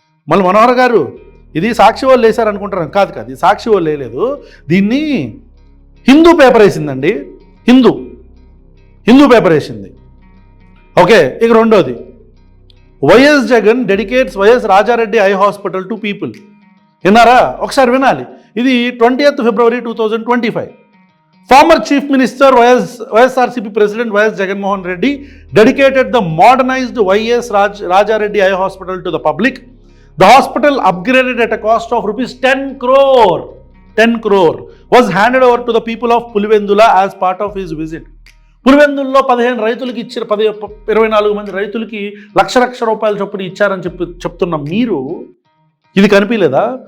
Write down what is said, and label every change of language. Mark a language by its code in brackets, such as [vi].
[te] మళ్ళీ మనోహర్ గారు ఇది సాక్షి వాళ్ళు వేశారనుకుంటారు. కాదు, ఇది సాక్షి వాళ్ళు వేయలేదు, దీన్ని హిందూ పేపర్ వేసిందండి. హిందూ పేపర్ వేసింది. ఓకే, ఇక రెండోది, [en] YS Jagan dedicates YS Rajareddy eye hospital to people. [te] విన్నారా? ఒకసారి వినాలి. [en] ఇది 20th February 2025. Former Chief Minister YSRCP President YS Jagannath Reddy dedicated the modernized YS Rajareddy Eye Hospital to the public. The hospital, upgraded at a cost of ₹10 crore, was handed over to the people of Pulivendula as part of his visit. [te] పులివెందుల్లో 15 రైతులకి ఇచ్చారు, 24 మంది రైతులకి ₹1,00,000 చొప్పున ఇచ్చారని చెప్తున్న మీరు ఇది కనిపించలేదా?